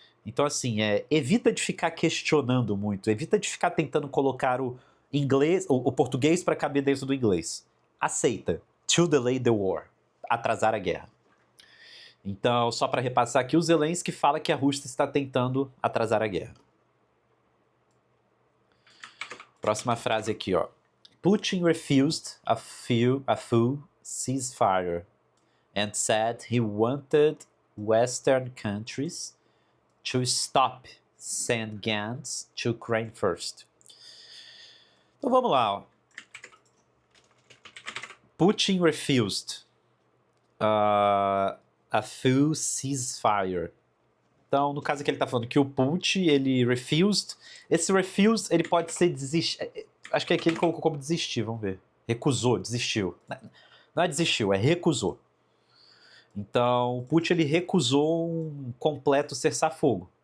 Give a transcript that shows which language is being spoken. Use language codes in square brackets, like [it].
[pt] Então, assim, evita de ficar questionando muito, evita de ficar tentando colocar o português para caber dentro do inglês. Aceita. [en] To delay the war. [pt] Atrasar a guerra. Então, só para repassar aqui, o Zelensky fala que a Rússia está tentando atrasar a guerra. Próxima frase aqui, ó. [en] Putin refused a full ceasefire and said he wanted Western countries to stop sending guns to Ukraine first. [pt] Então vamos lá, ó. [en] Putin refused a full ceasefire. [pt] Então, no caso aqui ele está falando que o Putin, ele refused. Esse refused, ele pode ser desistir. Acho que aqui ele colocou como desistir, vamos ver. Recusou, desistiu. Não é desistiu, é recusou. Então, o Putin, ele recusou um completo cessar-fogo.